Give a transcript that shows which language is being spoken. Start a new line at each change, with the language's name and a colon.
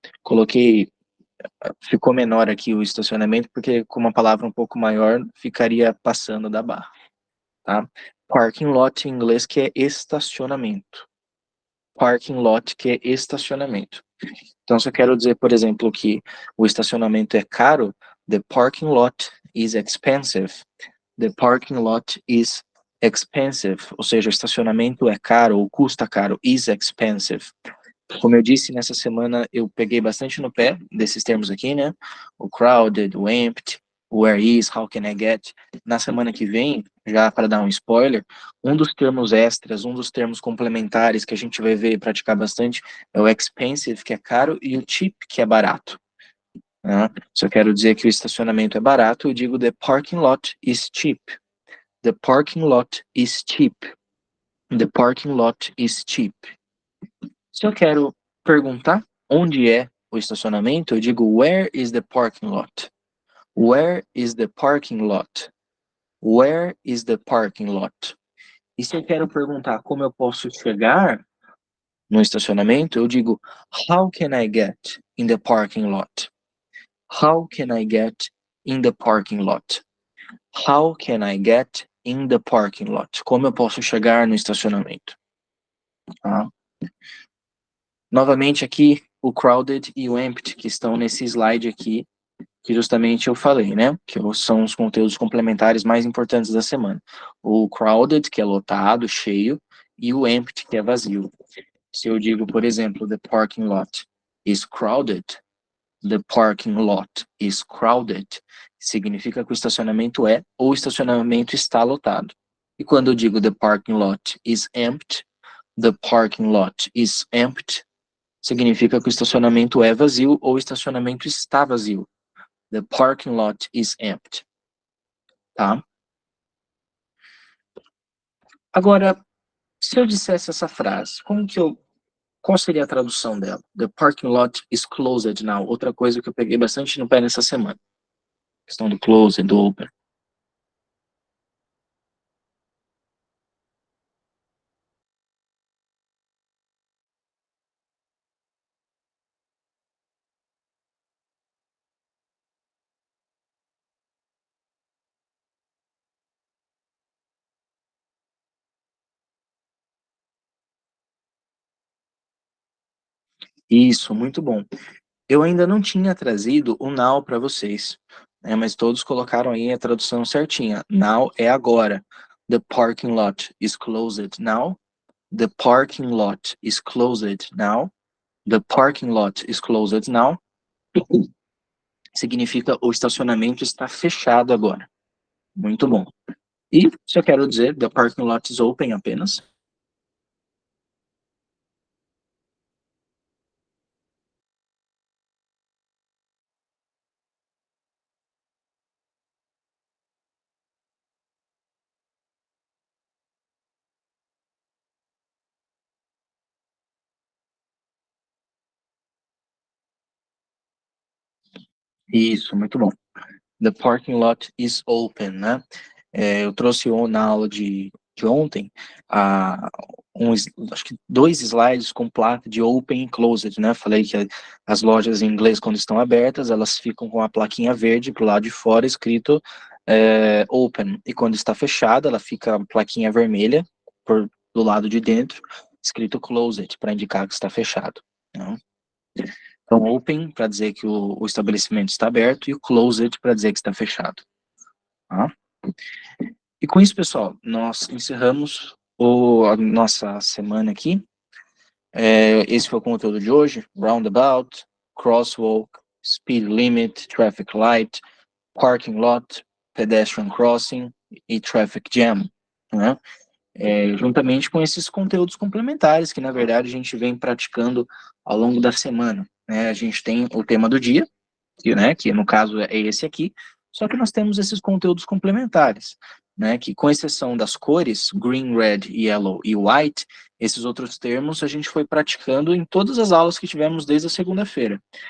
Portuguese: Coloquei, ficou menor aqui o estacionamento, porque com uma palavra um pouco maior, ficaria passando da barra, tá? Parking lot em inglês, que é estacionamento. Parking lot, que é estacionamento. Então, se eu quero dizer, por exemplo, que o estacionamento é caro,
English: the parking lot is expensive. The parking lot is expensive.
Portuguese: Ou seja, o estacionamento é caro ou custa caro,
English: is expensive.
Portuguese: Como eu disse, nessa semana eu peguei bastante no pé desses termos aqui, né?
English: O crowded, o empty, where is, how can I get.
Portuguese: Na semana que vem, já para dar um spoiler, um dos termos extras, um dos termos complementares que a gente vai ver e praticar bastante é o expensive, que é caro, e o cheap, que é barato. Né? Se eu quero dizer que o estacionamento é barato, eu digo
English: the parking lot is cheap. The parking lot is cheap. The parking lot is cheap.
Portuguese: Se eu quero perguntar onde é o estacionamento, eu digo
English: where is the parking lot? Where is the parking lot? Where is the parking lot?
Portuguese: E se eu quero perguntar como eu posso chegar no estacionamento, eu digo
English: how can I get in the parking lot? How can I get in the parking lot? How can I get in the parking lot?
Portuguese: Como eu posso chegar no estacionamento? Tá? Novamente aqui, o crowded e o empty, que estão nesse slide aqui, que justamente eu falei, né? Que são os conteúdos complementares mais importantes da semana. O crowded, que é lotado, cheio, e o empty, que é vazio. Se eu digo, por exemplo,
English: the parking lot is crowded,
Portuguese: the parking lot is crowded, significa que o estacionamento é ou o estacionamento está lotado. E quando eu digo
English: the parking lot is empty,
Portuguese: the parking lot is empty, significa que o estacionamento é vazio ou o estacionamento está vazio.
English: The parking lot is empty.
Portuguese: Tá? Agora, se eu dissesse essa frase, qual seria a tradução dela?
English: The parking lot is closed now.
Portuguese: Outra coisa que eu peguei bastante no pé nessa semana. A questão do closed, do open. Isso, muito bom. Eu ainda não tinha trazido o now para vocês, né, mas todos colocaram aí a tradução certinha. Now é agora.
English: The parking lot is closed now. The parking lot is closed now. The parking lot is closed now.
Portuguese: Significa o estacionamento está fechado agora. Muito bom. E se eu quero dizer
English: the parking lot is open
Portuguese: apenas, isso, muito bom.
English: The parking lot is open, né?
Portuguese: Eu trouxe na aula de ontem acho que 2 slides com placa de open e closed, né? Falei que as lojas em inglês, quando estão abertas, elas ficam com a plaquinha verde pro lado de fora escrito open. E quando está fechada, ela fica a plaquinha vermelha do lado de dentro, escrito closed, para indicar que está fechado. Né? Então, open para dizer que o estabelecimento está aberto e o closed para dizer que está fechado. Tá? E com isso, pessoal, nós encerramos a nossa semana aqui. Esse foi o conteúdo de hoje.
English: Roundabout, crosswalk, speed limit, traffic light, parking lot, pedestrian crossing e traffic jam.
Portuguese: Né? Juntamente com esses conteúdos complementares que, na verdade, a gente vem praticando ao longo da semana. Né? A gente tem o tema do dia, que no caso é esse aqui, só que nós temos esses conteúdos complementares, né, que com exceção das cores, green, red, yellow e white, esses outros termos a gente foi praticando em todas as aulas que tivemos desde a segunda-feira.